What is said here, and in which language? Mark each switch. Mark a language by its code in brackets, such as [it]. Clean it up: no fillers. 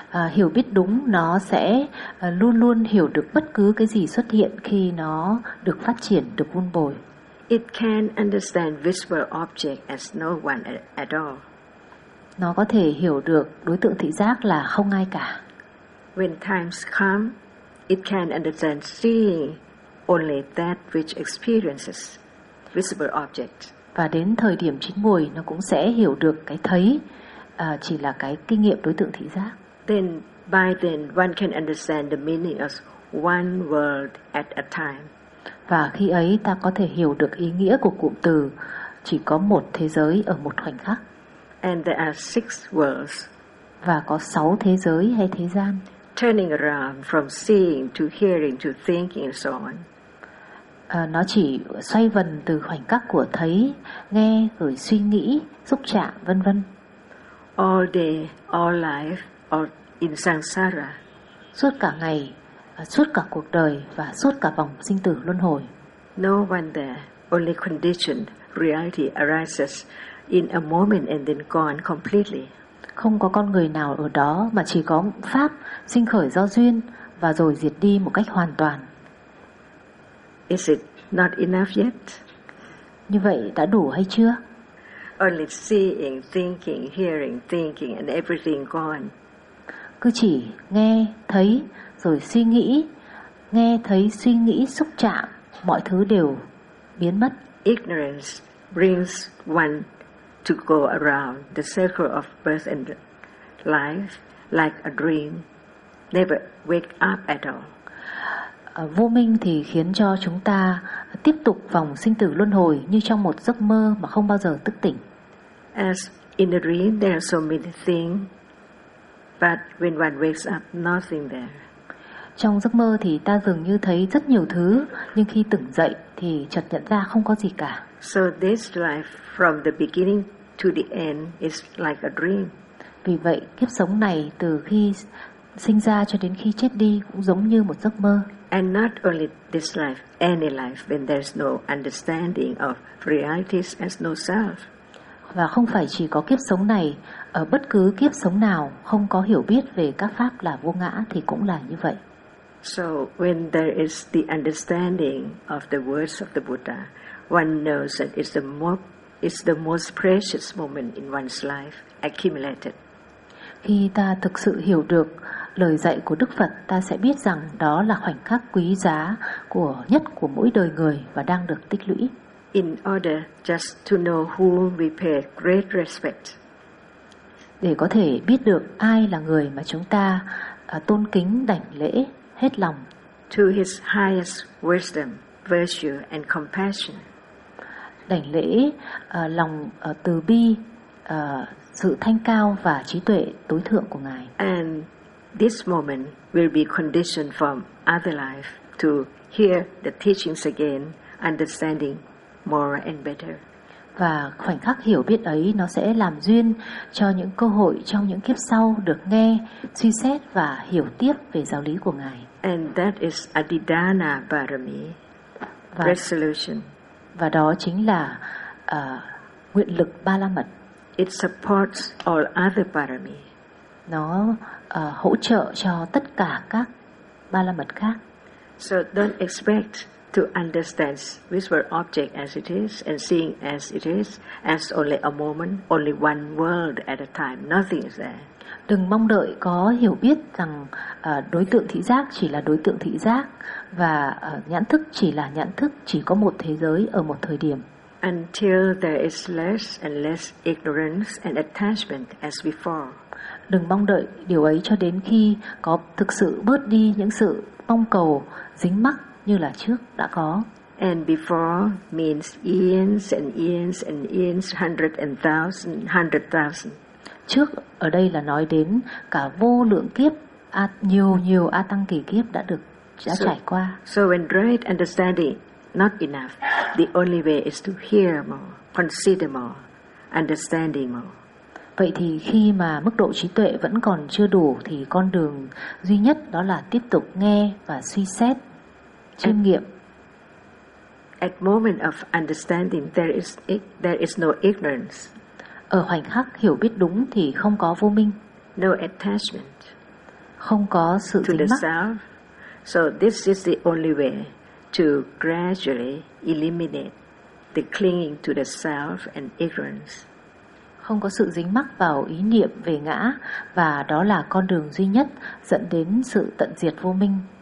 [vi] Hiểu biết đúng nó sẽ luôn luôn hiểu được bất cứ cái gì xuất hiện khi nó được phát triển, được vun bồi. [en] It can understand visible object as no one at all. [vi] Nó có thể hiểu được đối tượng thị giác là không ai cả. [en] When times come, it can understand seeing only that which experiences visible object. [vi] Và đến thời điểm chín muồi, nó cũng sẽ hiểu được cái thấy chỉ là cái kinh nghiệm đối tượng thị giác. [en] Then by then one can understand the meaning of one world at a time. [vi] Và khi ấy ta có thể hiểu được ý nghĩa của cụm từ chỉ có một thế giới ở một khoảnh khắc. [en] And there are six worlds. [vi] Và có sáu thế giới hay thế gian. [en] Turning around from seeing to hearing to thinking and so on. [vi] Nó chỉ xoay vần từ khoảnh khắc của thấy, nghe, rồi suy nghĩ, xúc chạm, vân vân. [en] All day, all life, all in samsara. [vi] Suốt cả ngày, suốt cả cuộc đời và suốt cả vòng sinh tử luân hồi. [en] No one there, only conditioned reality arises in a moment and then gone completely. [vi] không có con người nào ở đó mà chỉ có pháp sinh khởi do duyên và rồi diệt đi một cách hoàn toàn. [en] Is it not enough yet? [vi] Như vậy đã đủ hay chưa? [en] Only seeing, thinking, hearing, thinking and everything gone. [vi] Cứ chỉ nghe, thấy rồi suy nghĩ, nghe, thấy, suy nghĩ, xúc chạm, mọi thứ đều biến mất. [en] Ignorance brings one to go around the circle of birth and life like a dream, never wake up at all. [vi] Vô minh thì khiến cho chúng ta tiếp tục vòng sinh tử luân hồi như trong một giấc mơ mà không bao giờ thức tỉnh. [en] As in a dream, there are so many things, but when one wakes up, nothing there. [vi] Trong giấc mơ thì ta dường như thấy rất nhiều thứ, nhưng khi tỉnh dậy thì chợt nhận ra không có gì cả. [en] So this life from the beginning to the end is like a dream. [vi] Vì vậy, kiếp sống này từ khi sinh ra cho đến khi chết đi cũng giống như một giấc mơ. [en] And not only this life, any life when there's no understanding of realities as no self. [vi] Và không phải chỉ có kiếp sống này, ở bất cứ kiếp sống nào không có hiểu biết về các pháp là vô ngã thì cũng là như vậy. [en] So when there is the understanding of the words of the Buddha, one knows that it's the most precious moment in one's life accumulated. [vi] Khi ta thực sự hiểu được lời dạy của Đức Phật, ta sẽ biết rằng đó là khoảnh khắc quý giá của nhất của mỗi đời người và đang được tích lũy. [en] In order just to know whom we pay great respect. [vi] Để có thể biết được ai là người mà chúng ta tôn kính đảnh lễ hết lòng. [en] To his highest wisdom, virtue and compassion. [vi] Đảnh lễ lòng từ bi, sự thanh cao và trí tuệ tối thượng của Ngài. [en] And this moment will be conditioned from other life to hear the teachings again, understanding more and better. [vi] Và khoảnh khắc hiểu biết ấy nó sẽ làm duyên cho những cơ hội trong những kiếp sau được nghe, suy xét và hiểu tiếp về giáo lý của Ngài. [en] And that is Adhidhana Parami, resolution. [vi] Và đó chính là nguyện lực Ba La Mật. [en] It supports all other parami. [vi] Nó hỗ trợ cho tất cả các ba la mật khác. [en] So don't expect to understand visual object as it is and seeing as it is as only a moment, only one world at a time. Nothing is there. [vi] Đừng mong đợi có hiểu biết rằng đối tượng thị giác chỉ là đối tượng thị giác và nhãn thức chỉ là nhãn thức, chỉ có một thế giới ở một thời điểm. [en] Until there is less and less ignorance and attachment as before. [vi] Đừng mong đợi điều ấy cho đến khi có thực sự bớt đi những sự mong cầu dính mắc như là trước đã có. [en] And before means eons and eons and eons, hundred and thousand, hundred thousand. [vi] Trước ở đây là nói đến cả vô lượng kiếp, nhiều a tăng kỳ kiếp đã trải qua. [en] So when right understanding not enough, the only way is to hear more, consider more, understanding more. [vi] Vậy thì khi mà mức độ trí tuệ vẫn còn chưa đủ thì con đường duy nhất đó là tiếp tục nghe và suy xét, chiêm nghiệm. [en] At moment of understanding there is no ignorance. [vi] Ở khoảnh khắc hiểu biết đúng thì không có vô minh. [en] No attachment. [vi] Không có sự to dính mắc. Self. [en] So this is the only way to gradually eliminate the clinging to the self and ignorance. [vi] Không có sự dính mắc vào ý niệm về ngã và đó là con đường duy nhất dẫn đến sự tận diệt vô minh.